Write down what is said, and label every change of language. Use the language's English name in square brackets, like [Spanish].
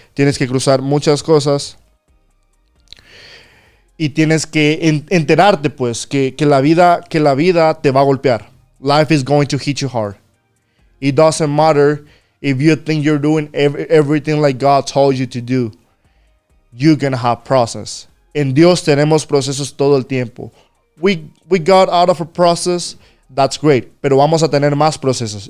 [Spanish] Tienes que cruzar muchas cosas y tienes que enterarte, pues, que la vida te va a golpear. [English] Life is going to hit you hard. It doesn't matter if you think you're doing everything like God told you to do. You're gonna have process. [Spanish] En Dios tenemos procesos todo el tiempo. [English] We got out of a process. That's great, [Spanish] pero vamos a tener más procesos.